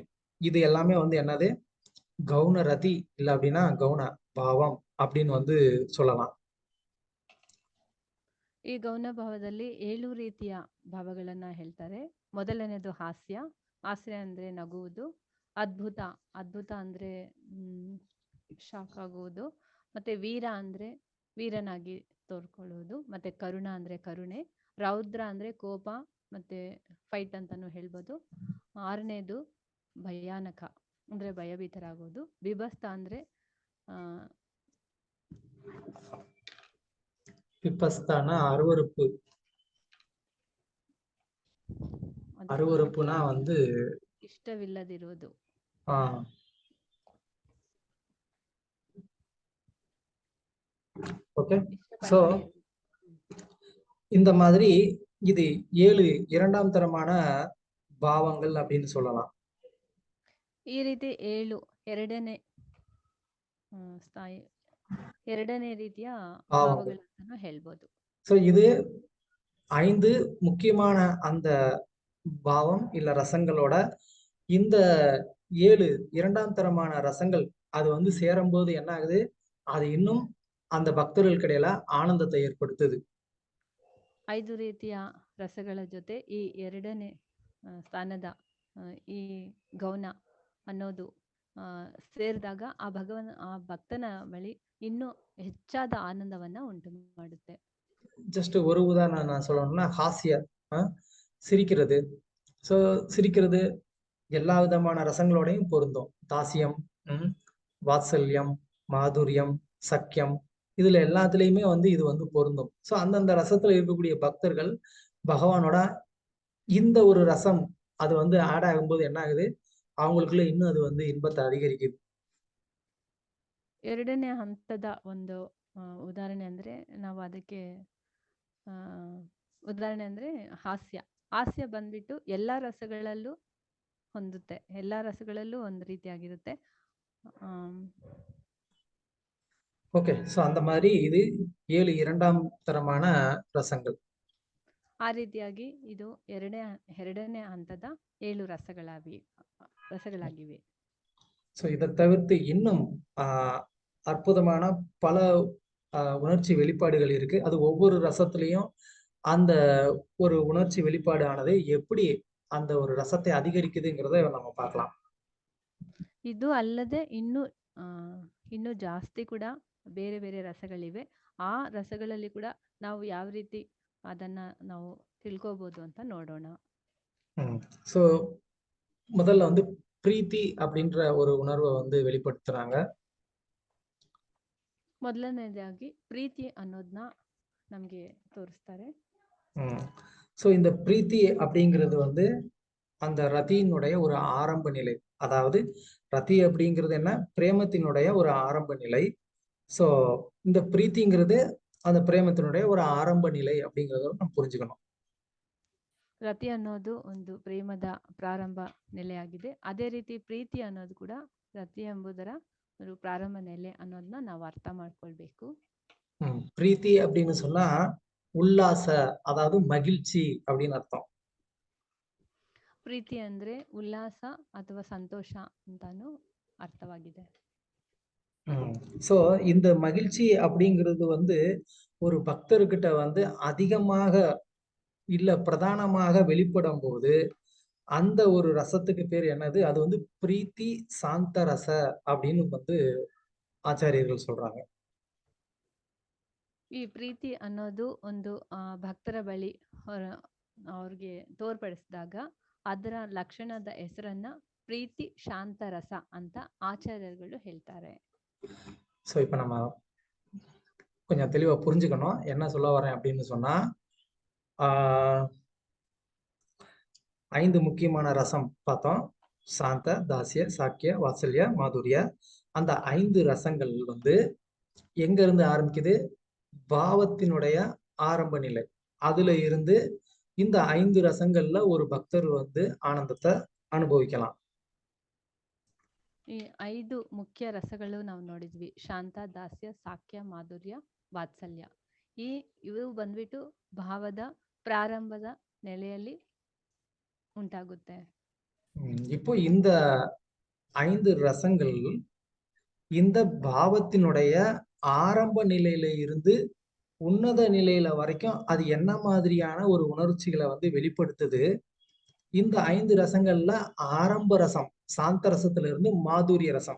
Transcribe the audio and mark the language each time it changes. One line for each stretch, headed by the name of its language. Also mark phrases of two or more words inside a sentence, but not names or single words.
Tamil: இது எல்லாமே வந்து என்னது கவுன ரதி இல்ல அப்படின்னா கவுன பாவம் அப்படின்னு வந்து சொல்லலாம்.
Kannada: ಈ ಗೌನ ಭಾವದಲ್ಲಿ 7 ರೀತಿಯ ಭಾವಗಳನ್ನ ಹೇಳ್ತಾರೆ. ಮೊದಲನೇದು ಹಾಸ್ಯ ಅಂದ್ರೆ ನಗುವುದು, ಅದ್ಭುತ ಅಂದ್ರೆ ಶಾಕ್ ಆಗುವುದು, ಮತ್ತೆ ವೀರ ಅಂದ್ರೆ ವೀರನಾಗಿ ತೋರ್ಕೊಳ್ಳುವುದು, ಮತ್ತೆ ಕರುಣ ಅಂದ್ರೆ ಕರುಣೆ, ರೌದ್ರ ಅಂದ್ರೆ ಕೋಪ ಮತ್ತೆ ಫೈಟ್ ಅಂತಾನು ಹೇಳ್ಬೋದು. 6ನೇದು ಭಯಾನಕ ಅಂದ್ರೆ ಭಯಭೀತರಾಗೋದು, ಬಿಭಸ್ತ ಅಂದ್ರೆ
Tamil: பிபஸ்தானா அருவருப்புனா வந்து
Kannada: ಇಷ್ಟವಿಲ್ಲದಿರುವುದು.
Tamil: ஓகே. சோ இந்த மாதிரி இது 7 இரண்டாம் தரமான பாவங்கள் அப்படின்னு சொல்லலாம்.
Kannada: ಈ ರೀತಿ 7 ಎರಡನೇ ರೀತಿಯ ಭಾವಗಳನ್ನು ಹೇಳ್ಬೋದು.
Tamil: சோ இது 5 முக்கியமான அந்த பாவம் இல்ல ரசங்களோட இந்த 7 இரண்டாம் தரமான ரசங்கள் அது வந்து சேரும்போது என்ன ஆகுது, அது இன்னும் அந்த பக்தர்களுக்கு இடையில ஆனந்தத்தை ஏற்படுத்துது.
Kannada: 5 ರೀತಿಯ ರಸಗಳ ಜೊತೆ ಈ 2ನೇ ಸ್ಥಾನದ ಈ ಗೌನ ಅನ್ನೋದು ಸೇರಿದಾಗ ಆ ಭಕ್ತನ ಬಳಿ ಇನ್ನೂ ಹೆಚ್ಚಾದ ಆನಂದವನ್ನ ಉಂಟು ಮಾಡುತ್ತೆ.
Tamil: ஜஸ்ட் ஒரு உதாரணம் நான் சொல்லணும்னா ஹாஸ்ய, சிரிக்கிறது. ஸோ சிரிக்கிறது எல்லா விதமான ரசங்களோடையும் பொருந்தும். தாசியம், வாத்சல்யம், மாதுரியம், சக்கியம், இதுல எல்லாத்துலயுமே வந்து இது வந்து பொருந்தும். ஸோ அந்தந்த ரசத்துல இருக்கக்கூடிய பக்தர்கள் பகவானோட இந்த ஒரு ரசம் அது வந்து ஆட் ஆகும்போது என்ன ஆகுது, அவங்களுக்குள்ள இன்னும் அது வந்து இன்பத்தை அதிகரிக்குது.
Kannada: 2ನೇ ಹಂತದ ಒಂದು ಉದಾಹರಣೆ ಅಂದ್ರೆ ನಾವು ಅದಕ್ಕೆ ಉದಾಹರಣೆ ಅಂದ್ರೆ ಹಾಸ್ಯ ಬಂದ್ಬಿಟ್ಟು ಎಲ್ಲಾ ರಸಗಳಲ್ಲೂ ಹೊಂದುತ್ತೆ, ಎಲ್ಲಾ ರಸಗಳಲ್ಲೂ ಒಂದು ರೀತಿಯಾಗಿರುತ್ತೆ.
Tamil: ஓகே. ஸோ அந்த மாதிரி இது 7 இரண்டாம் தரமான ரசங்கள்.
Kannada: ಆ ರೀತಿಯಾಗಿ ಇದು ಎರಡನೇ ಹಂತದ 7 ರಸಗಳಾಗಿವೆ.
Tamil: ஸோ இதை தவிர்த்து இன்னும் அற்புதமான பல உணர்ச்சி வெளிப்பாடுகள் இருக்கு. அது ஒவ்வொரு ரசத்திலையும் அந்த ஒரு உணர்ச்சி வெளிப்பாடு ஆனது எப்படி அந்த ஒரு ரசத்தை அதிகரிக்குதுங்கிறத நம்ம பார்க்கலாம்.
Kannada: ಇದು ಅಲ್ಲದೆ ಇನ್ನು ಜಾಸ್ತಿ ಕೂಡ ಬೇರೆ ಬೇರೆ ರಸಗಳಿವೆ. ಆ ರಸಗಳಲ್ಲಿ ಕೂಡ ನಾವು ಯಾವ ರೀತಿ ಅದನ್ನ ನಾವು ತಿಳ್ಕೋಬಹುದು ಅಂತ ನೋಡೋಣ.
Tamil: ஸோ முதல்ல வந்து பிரீத்தி அப்படின்ற ஒரு உணர்வை வந்து வெளிப்படுத்துறாங்க.
Kannada: ಮೊದಲನೇದಾಗಿ ಪ್ರೀತಿ ಅನ್ನೋದನ್ನ ನಮ್ಗೆ ತೋರಿಸ್ತಾರೆ.
Tamil: ஸோ இந்த பிரீத்தி அப்படிங்கிறது வந்து அந்த ரதியினுடைய ஒரு ஆரம்ப நிலை. அதாவது ரதி அப்படிங்கிறது என்ன, பிரேமத்தினுடைய ஒரு ஆரம்ப நிலை. ஸோ இந்த பிரீத்திங்கிறது அந்த பிரேமத்தினுடைய ஒரு ஆரம்ப நிலை அப்படிங்கிறத நம்ம புரிஞ்சுக்கணும்.
Kannada: ರತಿ ಅನ್ನೋದು ಒಂದು ಪ್ರೇಮದ ಪ್ರಾರಂಭ ನೆಲೆಯಾಗಿದೆ. ಅದೇ ರೀತಿ ಪ್ರೀತಿ ಅನ್ನೋದು ಕೂಡ ರತಿ ಎಂಬುದರ ஒரு ಪ್ರಾರಂಭ ನೆಲೆ ಅನ್ನೋದನ್ನ ನಾವು ಅರ್ಥ ಮಾಡ್ಕೊಳ್ಬೇಕು.
Tamil: பிரீத்தி அப்படின்னு சொன்னா உல்லாச, அதாவது மகிழ்ச்சி அப்படின்னு அர்த்தம்.
Kannada: ಪ್ರೀತಿ ಅಂದ್ರೆ ಉಲ್ಲಾಸ ಅಥವಾ ಸಂತೋಷ ಅಂತಾನು ಅರ್ಥವಾಗಿದೆ.
Tamil: சோ இந்த மகிழ்ச்சி அப்படிங்கிறது வந்து ஒரு பக்தர்கிட்ட வந்து அதிகமாக இல்ல பிரதானமாக வெளிப்படும் போது அந்த ஒரு ரசத்துக்கு பேர் என்னது? அது வந்து பிரீத்தி சாந்த ரச அப்படின்னு வந்து ஆச்சாரியர்கள் சொல்றாங்க.
Kannada: ಈ ಪ್ರೀತಿ ಅನ್ನೋದು ಒಂದು ಭಕ್ತರ ಬಳಿ ಅವ್ರಿಗೆ ತೋರ್ಪಡಿಸಿದಾಗ ಅದರ ಲಕ್ಷಣದ ಹೆಸರನ್ನ ಪ್ರೀತಿ ಶಾಂತ ರಸ ಅಂತ ಆಚಾರ್ಯರುಗಳು ಹೇಳ್ತಾರೆ.
Tamil: சோ இப்ப நம்ம கொஞ்சம் தெளிவா புரிஞ்சுக்கணும். என்ன சொல்ல வரேன் அப்படின்னு சொன்னா, ஆஹ் 5 முக்கியமான ரசம் பார்த்தோம். சாந்த, தாசிய, சாக்கிய, வாத்சல்ய, மாதுரிய. அந்த 5 ரசங்கள் வந்து எங்க இருந்து ஆரம்பிக்குது? பாவத்தினுடைய ஆரம்ப நிலை. அதுல இருந்து இந்த 5 ரசங்கள்ல ஒரு பக்தர் வந்து ஆனந்தத்தை அனுபவிக்கலாம்.
Kannada: ಈ 5 ಮುಖ್ಯ ರಸಗಳು ನಾವು ನೋಡಿದ್ವಿ. ಶಾಂತ, ದಾಸ್ಯ, ಸಾಕ್ಯ, ಮಾಧುರ್ಯ, ವಾತ್ಸಲ್ಯ. ಇವು ಬಂದ್ಬಿಟ್ಟು ಭಾವದ ಪ್ರಾರಂಭದ ನೆಲೆಯಲ್ಲಿ ಉಂಟಾಗುತ್ತೆ.
Tamil: இப்போ இந்த 5 ரசங்கள் இந்த பாவத்தினுடைய ஆரம்ப நிலையில இருந்து உன்னத நிலையில வரைக்கும் அது என்ன மாதிரியான ஒரு உணர்ச்சிகளை வந்து வெளிப்படுத்துது? இந்த 5 ரசங்கள்ல ஆரம்ப ரசம் சாந்த ரசத்துல இருந்து மாதுரிய ரசம்.